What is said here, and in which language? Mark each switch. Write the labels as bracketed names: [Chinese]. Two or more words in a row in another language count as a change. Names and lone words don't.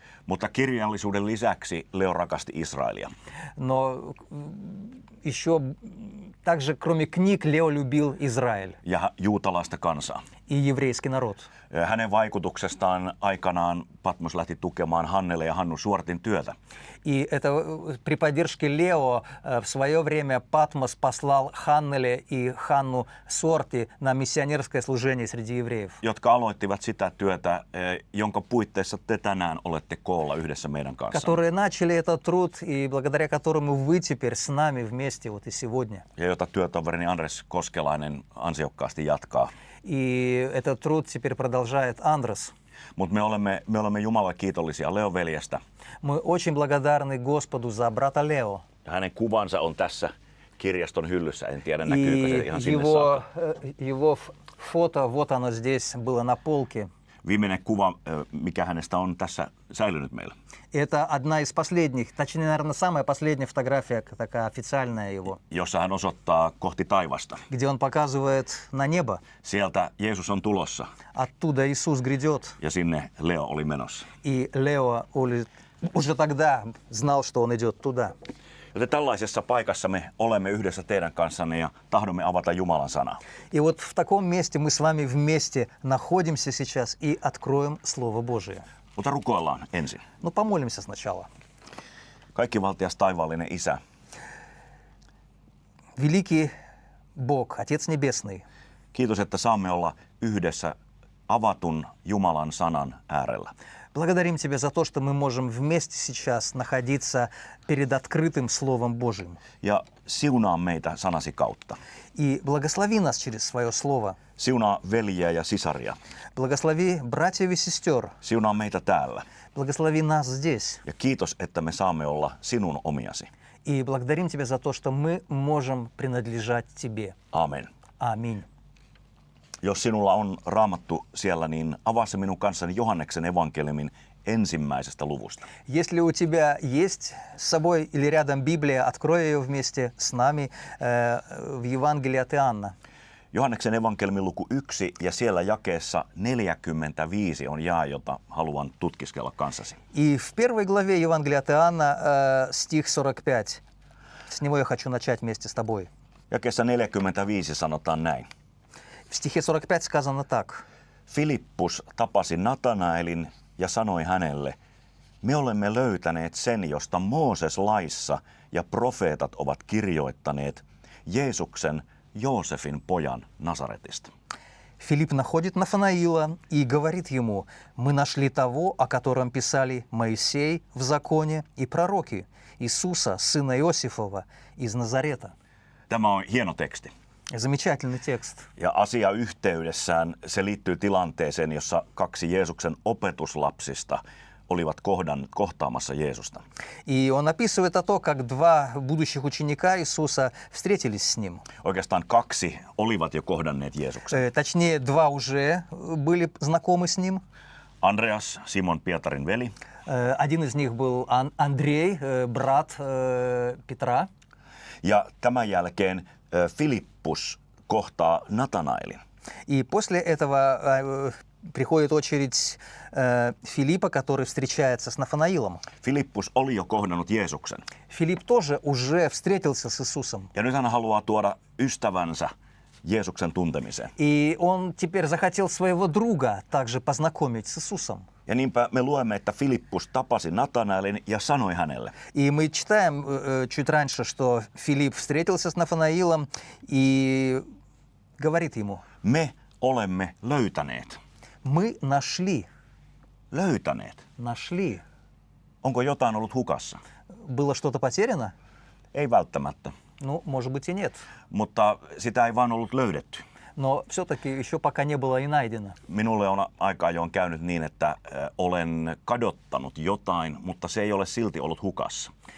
[Finnish] Mutta kirjallisuuden lisäksi Leo rakasti Israelia. [Russian] Но еще также, кроме книг, Лео любил Израиль [Finnish] Ja juutalaista kansaa. [Russian] и еврейский народ. [Finnish] Hänen vaikutuksestaan aikanaan Patmos lähti tukemaan Hannele ja Hannu Suortin työtä. [Russian] И это при поддержке Лео в свое время Патмос послал Ханнеле и Ханну Сорти на миссионерское служение среди евреев, [Finnish] Jotka aloittivat sitä työtä, jonka puitteissa te tänään olette koolla yhdessä meidän kanssa. [Russian] которые начали этот труд и благодаря которому вы теперь с нами вместе вот и сегодня. [Finnish] Ja jota työtoverini Andres Koskelainen ansiokkaasti jatkaa. [Russian] И этот труд теперь продолжает Андрес. [Finnish] Mutta me olemme Jumalalle kiitollisia Leo veljestä. [Russian] Мы очень благодарны Господу за брата Лео. [Finnish] Ja hänen kuvansa on tässä kirjaston hyllyssä. En tiedä, näkyykö se [Russian] И [Finnish] ihan sinne saakka. [Russian] его фото, вот оно здесь было на полке. [Finnish] Viimeinen kuva, mikä hänestä on tässä säilynyt meillä. [Russian] Это одна из последних, точнее, наверное, самая последняя фотография, такая официальная его, [Finnish] Jossa hän osoittaa kohti taivasta. [Russian] где он показывает на небо. [Finnish] Sieltä Jeesus on tulossa [Russian] Оттуда Иисус грядет. [Finnish] ja sinne Leo oli menossa. [Russian] И Лео уже тогда знал, что он идет туда. [Finnish] Joten tällaisessa paikassa me olemme yhdessä teidän kanssanne ja tahdomme avata Jumalan sanaa. [Russian] И вот в таком месте мы с вами вместе находимся сейчас и откроем Слово Божие. [Finnish] Mutta rukoillaan ensin. [Russian] Ну, помолимся сначала. [Finnish] Kaikkivaltias taivaallinen Isä, [Russian] Великий Бог, Отец Небесный, [Finnish] kiitos, että saamme olla yhdessä avatun Jumalan sanan äärellä. [Russian] благодарим Тебя за то, что мы можем вместе сейчас находиться перед открытым Словом Божьим. [Finnish] Ja siunaa meitä sanasi kautta. [Russian] И благослови нас через свое Слово. [Finnish] Siunaa veljiä ja sisaria. [Russian] Благослови братьев и сестер. [Finnish] Siunaa meitä täällä. [Russian] Благослови нас здесь. [Finnish] Ja kiitos, että me saamme olla sinun omiasi. [Russian] И благодарим Тебя за то, что мы можем принадлежать Тебе. [Finnish] Amen. [Russian] Аминь. [Finnish] Jos sinulla on raamattu siellä, niin avaa se minun kanssani Johanneksen evankeliumin ensimmäisestä luvusta. [Russian] Если у тебя есть с собой или рядом Библия, открой ее вместе с нами в Евангелии от Иоанна. [Finnish] Johanneksen evankeliumin luku 1 ja siellä jakeessa 45 on jae, jota haluan tutkiskella kanssasi. [Russian] И в первой главе Евангелия от Иоанна стих 45. С него я хочу начать вместе с тобой. [Finnish] Jakeessa 45 sanotaan näin. [Russian] В стихе 45 сказано так. [Finnish] Filippus tapasi Natanaelin ja sanoi hänelle, me olemme löytäneet sen, josta Mooses laissa ja profeetat ovat kirjoittaneet, Jeesuksen, Joosefin pojan Nasaretista. [Russian] Филипп находит Нафанаила и говорит ему, мы нашли того, о котором писали Моисей в законе и пророки, Иисуса, сына Иосифова, из Назарета. [Finnish] Tämä on hieno teksti. [Russian] Замечательный текст. [Finnish] Ja asia yhteydessään se liittyy tilanteeseen, jossa 2 Jeesuksen opetuslapsista olivat kohtaamassa Jeesusta. [Russian] И он описывает то, как два будущих ученика Иисуса встретились с ним. [Finnish] Oikeastaan 2 olivat jo kohdanneet Jeesuksen. [Russian] Точнее, два уже были знакомы с ним. [Finnish] Andreas, Simon Pietarin veli, [Russian] Один из них был Андрей, брат Петра. [Finnish] ja tämän jälkeen Filippus kohtaa Natanaelin. [Russian] И после этого приходит очередь Филиппа, который встречается с Нафанаилом. [Finnish] Filippus oli jo kohdannut Jeesuksen. [Russian] Филипп тоже уже встретился с Иисусом. [Finnish] Ja nyt hän haluaa tuoda ystävänsä Jeesuksen tuntemiseen. [Russian] И он теперь захотел своего друга также познакомить с Иисусом. [Finnish] Ja niinpä me luemme, että Filippus tapasi Natanaelin ja sanoi hänelle. [Russian] И мы читаем чуть раньше, что Филипп встретился с Нафанаилом и говорит ему, [Finnish] Me olemme löytäneet. [Russian] мы нашли. [Finnish] Löytäneet. Onko jotain ollut hukassa? [Russian] Было что-то потеряно? [Finnish] Ei välttämättä, [Russian] Ну, может быть и нет. [Finnish] mutta sitä ei vaan ollut löydetty. [Russian] но все-таки еще пока не было и найдено. [Finnish] Minulle on aika ajoin käynyt niin, että olen kadottanut jotain, mutta se ei ole silti ollut hukassa.